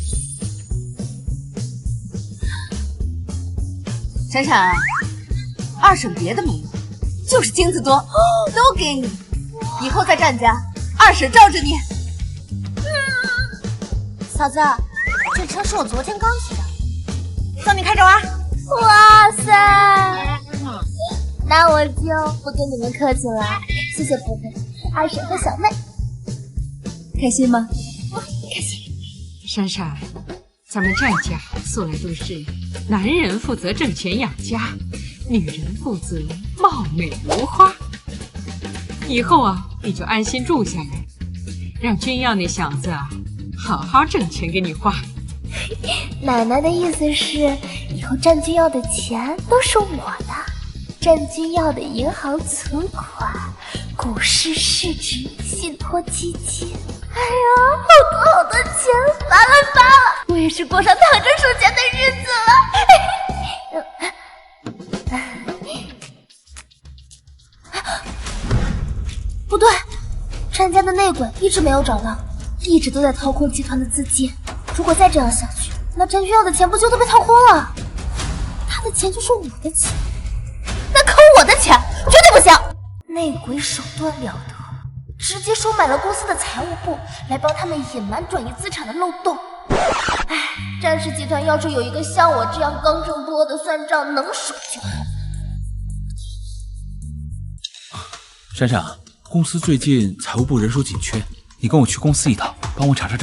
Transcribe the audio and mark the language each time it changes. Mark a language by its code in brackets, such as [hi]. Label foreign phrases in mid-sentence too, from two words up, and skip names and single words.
[zh] 闪闪，二婶别的没有，就是金子多，都给你。以后在战家，二婶罩着你。嫂子，这车是我昨天刚骑的，送你开着玩。哇塞！那我就不跟你们客气了，謝謝婆婆、二嬸和小妹。開心嗎？開心。閃閃，咱們戰家素來都是男人負責掙錢養家，女人負責貌美如花。以後啊，你就安心住下來，讓君耀那小子啊，好好掙錢給你花。奶奶的意思是，以後戰君耀的錢都是我的，戰君耀的銀行存款、股市市值、信託基金，哎呀，好多錢，發了！我也是過上躺着數錢的日子了。不對，戰家的內鬼一直沒有找到，一直都在掏空集團的資金。如果再這樣下去，那戰君耀的錢不就都被掏空了？他的錢就是我的錢，那摳我的錢絕對不行！內鬼手段了得，直接收買了公司的財務部，來幫他們隱瞞轉移資產的漏洞。唉，戰氏集團要是有一個像我這樣剛正不阿的算賬能手就好。閃閃，公司最近財務部人手緊缺，你跟我去公司一趟，幫我查查賬。